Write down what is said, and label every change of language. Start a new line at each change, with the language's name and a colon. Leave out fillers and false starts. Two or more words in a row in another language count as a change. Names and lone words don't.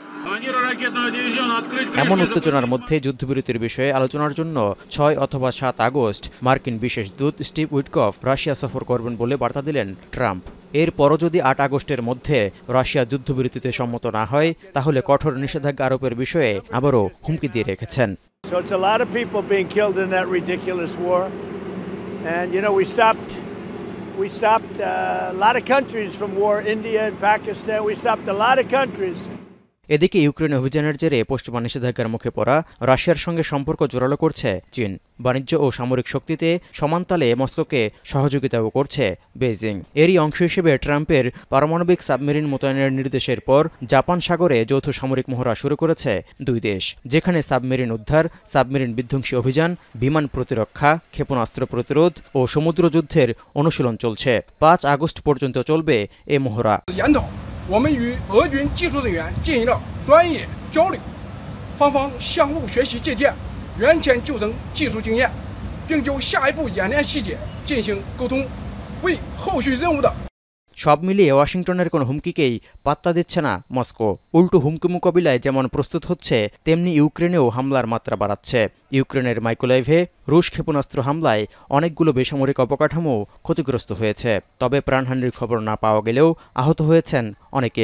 Bangla: এমন উত্তেজনার মধ্যে যুদ্ধবিরতির বিষয়ে আলোচনার জন্য ৬ অথবা ৭ আগস্ট মার্কিন বিশেষ দূত স্টিভ উইটকফ রাশিয়া সফর করবেন বলে বার্তা দিলেন ট্রাম্প। এরপরও যদি ৮ আগস্টের মধ্যে রাশিয়া যুদ্ধবিরতিতে সম্মত না হয়, তাহলে কঠোর নিষেধাজ্ঞা আরোপের বিষয়ে আবারও হুমকি দিয়ে রেখেছেন।
English: We stopped a lot of countries from war, India and Pakistan. We stopped a lot of countries.
Bangla: এদিকে ইউক্রেন অভিযানের জেরে পশ্চিমা নিষেধাজ্ঞার মুখে পড়া রাশিয়ার সঙ্গে সম্পর্ক জোরালো করছে চীন। বাণিজ্য ও সামরিক শক্তিতে সমানতালে মস্কোকে সহযোগিতাও করছে বেইজিং। এরই অংশ হিসেবে ট্রাম্পের পারমাণবিক সাবমেরিন মোতায়েনের নির্দেশের পর জাপান সাগরে যৌথ সামরিক মহড়া শুরু করেছে দুই দেশ, যেখানে সাবমেরিন উদ্ধার, সাবমেরিন বিধ্বংসী অভিযান, বিমান প্রতিরক্ষা, ক্ষেপণাস্ত্র প্রতিরোধ ও সমুদ্র যুদ্ধের অনুশীলন চলছে। ৫ আগস্ট পর্যন্ত চলবে এ মহড়া।
Chinese: 我们与俄军技术人员进行了专业交流，双方相互学习借鉴原潜救生技术经验，并就下一步演练细节进行沟通，为后续任务的。
Bangla: সব মিলিয়ে ওয়াশিংটনের কোনো হুমকিকেই পাত্তা দিচ্ছে না মস্কো। উল্টো হুমকি মোকাবিলায় যেমন প্রস্তুত হচ্ছে, তেমনি ইউক্রেনেও হামলার মাত্রা বাড়াচ্ছে। ইউক্রেনের মাইকোলাইভে রুশ ক্ষেপণাস্ত্র হামলায় অনেকগুলো বেসামরিক অবকাঠামো ক্ষতিগ্রস্ত হয়েছে। তবে প্রাণহানির খবর না পাওয়া গেলেও আহত হয়েছেন অনেকে।